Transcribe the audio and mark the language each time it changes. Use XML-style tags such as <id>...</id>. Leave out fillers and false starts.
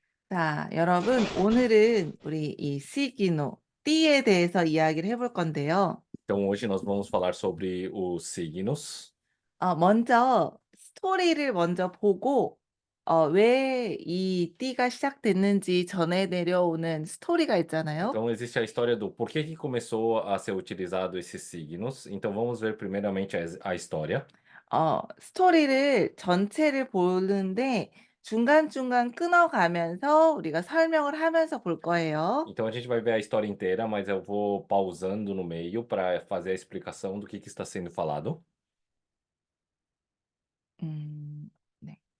<ko>자, 여러분, 오늘은 우리 이 시기노, 띠에 대해서 이야기를 해볼 건데요.</ko> <pt>Então hoje nós vamos falar sobre os signos.</pt> <ko>먼저 스토리를 먼저 보고, 왜 이 띠가 시작됐는지 전해 내려오는 스토리가 있잖아요.</ko> <pt>Então existe a história do porquê que começou a ser utilizado esses signos. Então vamos ver primeiramente a história.</pt> <ko>스토리를 전체를 보는데 중간중간 끊어가면서 우리가 설명을 하면서 볼 거예요.</ko> <pt>Então a gente vai ver a história inteira, mas eu vou pausando no meio para fazer a explicação do que está sendo falado.</pt> <ko>네.</ko>